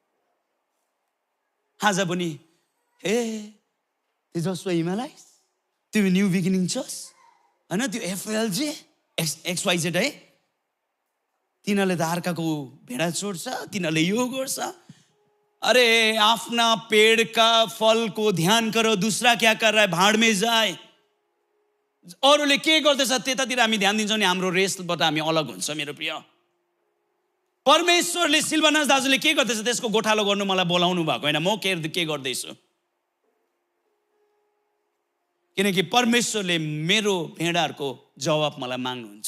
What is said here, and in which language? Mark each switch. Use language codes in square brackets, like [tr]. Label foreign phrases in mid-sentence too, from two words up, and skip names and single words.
[ne] आज पनि हे त्यो जसो हिमालय, त्यो न्यू बिगिनिङ चर्च, होइन, त्यो एफएलजे XYZ है, तिनीहरूले त अर्काको भेडा छोड्छ, तिनीहरूले यो गर्छ। [hi] अरे आफ्ना पेड़ का फल को ध्यान करो, दूसरा क्या कर रहा है भाड़ में जाए। [ne] अरूले के गर्दैछ त्यतातिर हामी ध्यान दिन्छौँ नि हाम्रो रेसबाट हामी अलग हुन्छ। मेरो प्रिय, परमेश्वरले सिल्वानस दाजुले के गर्दैछ त्यसको गोठालो गर्नु मलाई बोलाउनु भएको होइन, म के गर्दैछु। किनकि परमेश्वरले मेरो भेडाहरूको जवाब मलाई माग्नुहुन्छ।